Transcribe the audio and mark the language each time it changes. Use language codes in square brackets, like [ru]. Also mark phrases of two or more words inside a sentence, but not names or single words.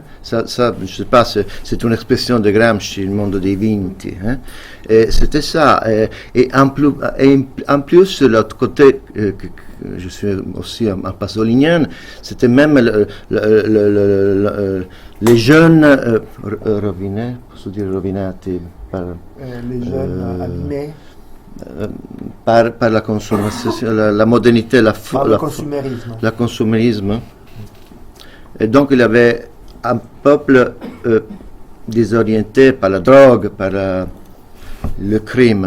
[fr] Ça, je ne sais pas, c'est une expression de Gramsci, le monde des vinti. Hein? Et c'était ça. Et en plus, l'autre côté, je suis aussi un pasolinienne, c'était même les jeunes rovinets, [it] posso dire rovinati, [fr] les jeunes abîmés. Par la consommation, la modernité, le consumérisme. Et donc il y avait un peuple désorienté par la drogue, par le crime.